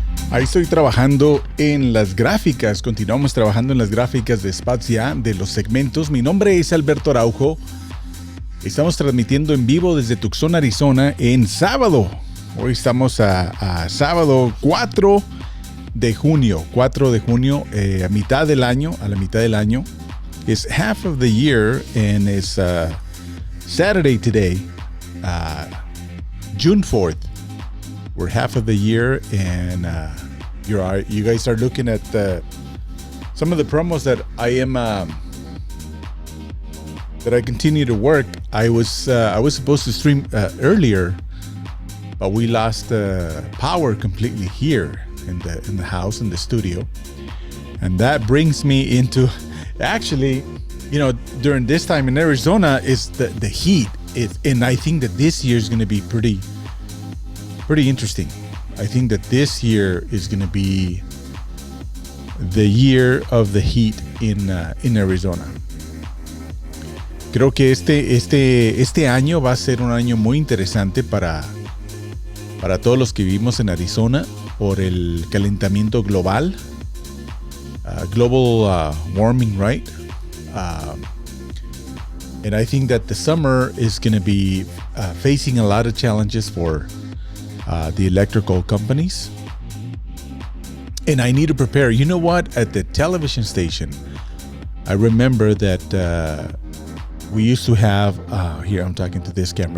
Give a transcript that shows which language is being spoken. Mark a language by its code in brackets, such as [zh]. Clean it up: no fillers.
[es] Ahí estoy trabajando en las gráficas. Continuamos trabajando en las gráficas de SpotsYA, de los segmentos. Mi nombre es Alberto Araujo. Estamos transmitiendo en vivo desde Tucson, Arizona, en sábado. Hoy estamos a sábado 4 de junio. 4 de junio, a la mitad del año. [en] It's half of the year and it's Saturday today, June 4th. We're half of the year, and you guys are looking at some of the promos that I continue to work. I was supposed to stream earlier, but we lost power completely here in the house, in the studio, and that brings me into actually, during this time in Arizona is the heat. And I think that this year is going to be pretty pretty interesting. I think that this year is going to be the year of the heat in Arizona. [es] Creo que este año va a ser un año muy interesante para todos los que vivimos en Arizona por el calentamiento global, [en] global warming, right? And I think that the summer is going to be facing a lot of challenges for the electrical companies. And I need to prepare. You know what? At the television station, I remember that we used to have, here I'm talking to this camera.